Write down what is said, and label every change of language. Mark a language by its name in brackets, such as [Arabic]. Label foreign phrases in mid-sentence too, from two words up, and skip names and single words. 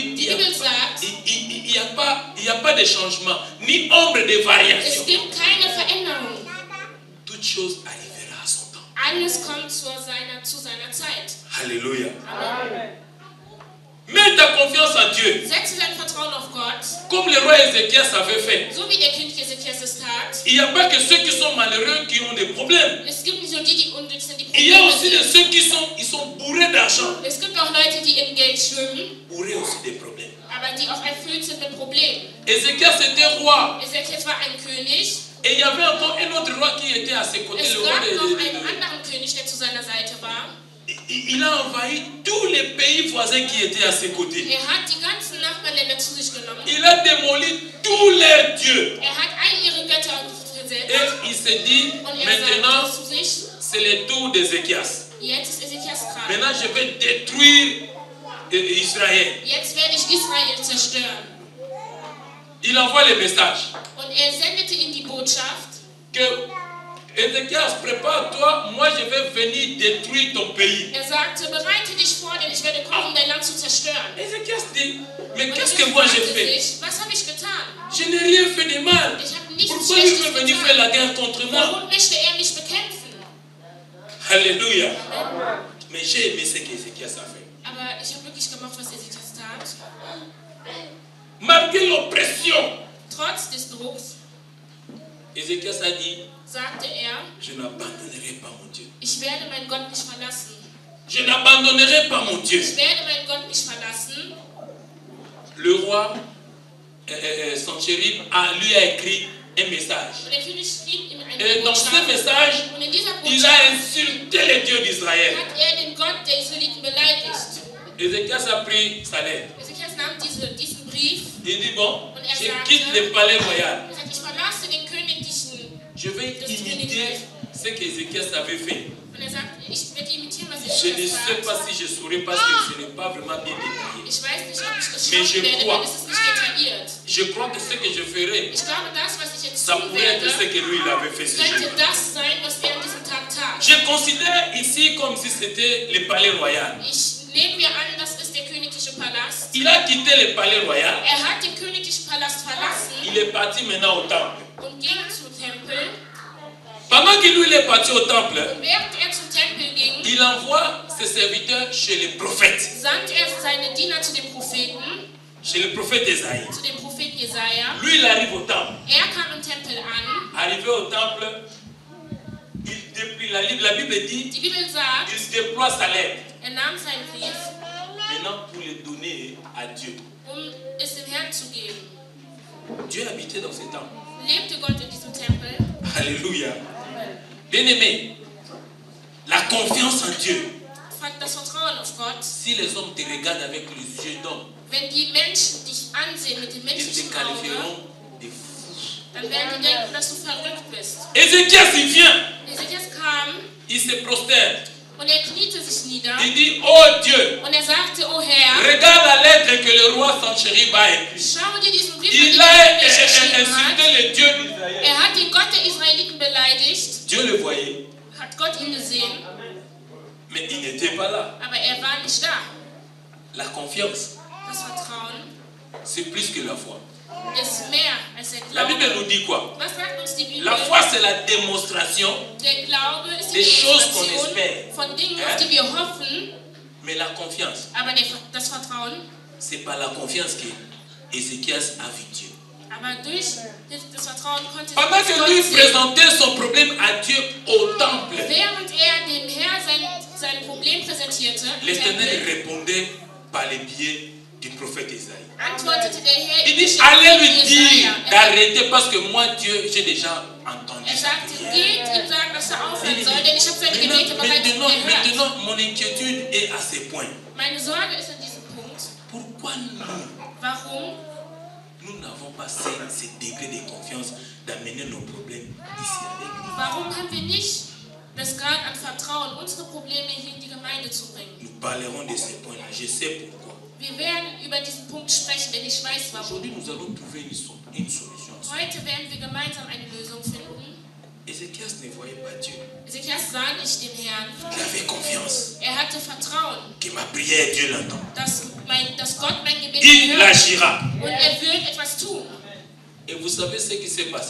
[German] Die Bibel sagt, [French] il n'y a pas de changement, ni ombre de [German] es [French] variation. [German] gibt keine Veränderung. [French] Toute chose arrivera à son temps. [German] Alles kommt zu seiner Zeit. [French] Alléluia. Amen. Mets ta confiance en Dieu. [German] Setze dein Vertrauen auf Gott, [French] Comme le roi Ézéchias avait fait. [German] so wie der König Hesekias es tat. [French] Il n'y a pas que ceux qui sont malheureux qui ont des problèmes. [German] Es gibt nicht nur die unglücklich sind, die [French] Il y a [German] Probleme [French] aussi de [German] sind. [French] ceux qui sont bourrés d'argent. [German] Es gibt auch Leute, die in Geld schwimmen, [French] Bourrés aussi des problèmes. [German] aber die auch erfüllt sind mit Problemen. [French] Ézéchias était roi. [German] Hesekias war ein König. [French] Et il y avait encore un autre roi qui était à ses côtés, [German] Es [French] le roi [German] gab noch einen [French] de... [German] anderen König, der zu seiner Seite war. [French] Il a envahi tous les pays voisins qui étaient à ses côtés. [German] Er hat die ganzen Nachbarländer zu sich genommen. [French] Il a démoli tous les dieux. [German] Er hat all ihre Götter [French] Et [German] gesetzt. [French] il s'est dit, [German] Und er [French] maintenant, [German] sagte zu sich, [French] c'est le tour d'Ézéchias. [German] jetzt ist Hesekias dran. [French] Maintenant, je vais détruire Israël. [German] Jetzt werde ich Israel zerstören. [French] Il envoie le message [German] Und er sendete ihm die Botschaft, [French] que Ézéchias, prépare-toi, moi je vais venir détruire ton pays. [German] er sagte, bereite dich vor, denn ich werde kommen, um dein Land zu zerstören. [French] Ézéchias dit, mais [German] Und [French] qu'est-ce [German] er [French] que moi j'ai [German] fragte [French] fait? [German] sich, was habe ich getan? [French] Je n'ai rien fait de mal. [German] Ich habe nichts [French] Pourquoi il veut [German] Schlechtes [French] venir faire la [German] getan. [French] guerre contre moi? [German] Warum möchte er mich bekämpfen? [French] Alléluia. Mais j'ai aimé ce qu'Ézéchias a fait. [German] Aber ich habe wirklich gemacht, was Hesekias tat. [French] Malgré l'oppression, [German] Trotz des Drucks [French] Ézéchias a dit, [German] sagte er, [French] je n'abandonnerai pas mon Dieu. [German] ich werde meinen Gott nicht verlassen. [French] Je n'abandonnerai pas mon Dieu. [German] Ich werde meinen Gott nicht verlassen. [French] Le roi Sanchérib lui a écrit un message. [German] Und der König schrieb ihm eine [French] Et dans ce [German] Botschaft. [French] message, [German] Und in dieser [French] il a [German] Botschaft [French] insulté les dieux d'Israël. [German] hat er den Gott der Israeliten beleidigt. [French] Ézéchias a pris sa lettre. [German] Hesekias nahm diesen Brief [French] Il dit, bon, [German] Und er [French] je [German] sagte, [French] quitte le palais royal. [German] und sagte, ich verlasse den königlichen. Je vais imiter ce qu'Ézéchias avait fait. Und er sagte, ich werde imitieren, was [French] Je ne [German] Hesekias [French] sais pas [German] sagt. [French] si je saurais parce que ce n'est pas vraiment bien détaillé. [German] Ich weiß nicht, ob ich das [French] Mais je [German] schaffen werde, [French] crois. [German] denn es ist nicht detailliert. [French] Je crois que ce que je ferai, [German] Ich glaube, das, was ich jetzt [French] ça [German] tun [French] pourrait être ce [German] werde, [French] que lui il avait fait ce [German] könnte [French] jour. [German] das sein, was er an diesem Tag tat. [French] Je considère ici comme si c'était le palais royal. [German] Nehmen wir an, das ist der königliche Palast. [French] Il a quitté le palais royal. [German] Er hat den königlichen Palast verlassen [French] Il est parti maintenant au temple. [German] und ging zum Tempel. [French] Pendant que lui il est parti au temple, [German] Und während er zum Tempel ging, [French] il envoie ses serviteurs chez les prophètes, [German] sandte er seine Diener zu dem Propheten, [French] chez le prophète Esaïe. [German] zu dem Propheten Jesaja. [French] Lui, il arrive au temple. [German] Er kam im Tempel an. [French] Arrivé au temple, il déplie la Bible dit, [German] Die Bibel sagt, [French] il se déploie sa lettre. [German] nahm seinen Brief, [French] Maintenant, pour le donner à Dieu. [German] es dem Herrn zu geben. [French] Dieu habitait dans ce temple. [German] Lebte Gott in diesem Tempel? [French] Alléluia. Bien-aimé, la confiance en Dieu. [German] Das Vertrauen auf Gott. [French] Si les hommes te regardent avec les yeux d'homme, [German] Wenn die Menschen dich ansehen mit dem [French] ils te [German] menschlichen [French] qualifieront [German] Auge, [French] de fou. [German] dann werden die denken, dass du verrückt bist. [French] Ézéchias, il vient, [German] Ezekias kam [French] il se prosterne. [German] und kniete sich nieder [French] Il dit, oh Dieu, [German] und sagte, oh Herr, [French] regarde la lettre que le roi Sanchérib a écrite. [German] schau dir diesen Brief [French] Il [German] an, [French] a [German] den er geschrieben [French] insulté [German] hat. [French] le Dieu d'Israël. [German] Hat den Gott der Israeliten beleidigt, [French] Dieu le voyait, [German] hat Gott ihn gesehen, [French] mais il n'était pas là. [German] aber war nicht da. [French] La confiance, [German] Das Vertrauen [French] c'est plus que la foi. [German] ist mehr als der [French] La Bible [German] Glaube. [French] nous dit quoi? [German] Was sagt uns die Bibel? [French] La foi, c'est la démonstration, [German] Der Glaube ist die [French] des choses qu'on [German] Demonstration [French] espère. [German] von Dingen, auf die wir hoffen, [French] mais la confiance, [German] aber das Vertrauen, [French] c'est par la confiance que Ézéchias a vu Dieu. [German] aber durch das Vertrauen konnte [French] Pendant que [German] Gott [French] lui [German] sehen. [French] présentait son problème à Dieu au temple, [German] Während dem Herrn sein Problem präsentierte, im [French] l'Éternel [German] Tempel, [French] répondait par les biais du prophète Isaïe. [German] antwortete der Herr [French] Il [German] im [French] dit, [German] Geschichte [French] allez lui [German] Jesaja. [French] dire d'arrêter parce que moi, Dieu, j'ai déjà entendu. sa [German] Sagte, [French] prière. [German] geht ihm sagen, dass aufhören soll, denn ich habe seine Gebete bereits gehört. [French] Maintenant, mon inquiétude est à ce point. [German] Meine Sorge ist an diesem Punkt, [French] Pourquoi [German] warum [French] nous n'avons pas ce degré de confiance d'amener nos problèmes ici avec nous? [German] Warum haben wir nicht das Grad an Vertrauen, unsere Probleme hier in die Gemeinde zu bringen? [French] Nous parlerons de ces points-là. Je sais pourquoi. [German] Wir werden über diesen Punkt sprechen, denn ich weiß warum. [French] Aujourd'hui, nous allons trouver une solution. [German] Heute werden wir gemeinsam eine Lösung finden. [French] Ézéchias ne voyait pas Dieu. [German] Ezekias sah nicht den Herrn. [French] Il avait confiance [German] Hatte Vertrauen, [French] que ma prière, Dieu l'entend. [German] dass Gott mein Gebet [French] Il [German] hört [French] agira. [German] und wird etwas tun. [French] Et vous savez ce qui s'est passé?